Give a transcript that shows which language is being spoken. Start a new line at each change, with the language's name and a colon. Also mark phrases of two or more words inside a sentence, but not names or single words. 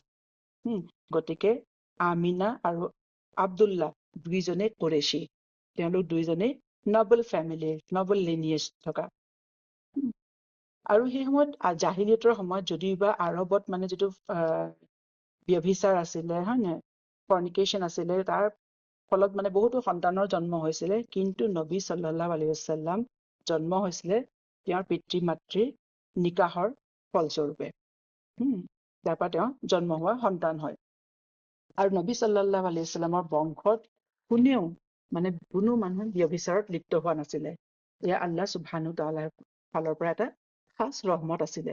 Assamese: গতিকে আমিনা আৰু আব্দুল্লাহ দুইজনে কুৰেশী, তেওঁলোক দুইজনেই
English: noble family, noble lineage
Assamese: থকা। আৰু সেই সময়ত জাহিলিয়তৰ সময়ত যদিওবা আৰবত মানে যিটো ব্যভিচাৰ আছিলে, হয় নাই, ফৰ্নিকেশ্যন আছিলে, তাৰ ফলত মানে বহুতো সন্তানৰ জন্ম হৈছিলে, কিন্তু নবী
Arabic: صلى الله عليه وسلم
Assamese: জন্ম হৈছিলে তেওঁৰ পিতৃ মাতৃৰ নিকাহৰ ফলস্বৰূপে। তাৰ পৰা তেওঁ জন্ম হোৱা সন্তান হয়। আৰু নবী
Arabic: صلى الله عليه وسلم
Assamese: বংশত কোনেও মানে কোনো মানুহ ব্যভিচাৰত লিপ্ত হোৱা নাছিলে। এয়া
Arabic: الله سبحانه تعالى
Assamese: ফালৰ পৰা এটা খাস ৰহমত আছিলে।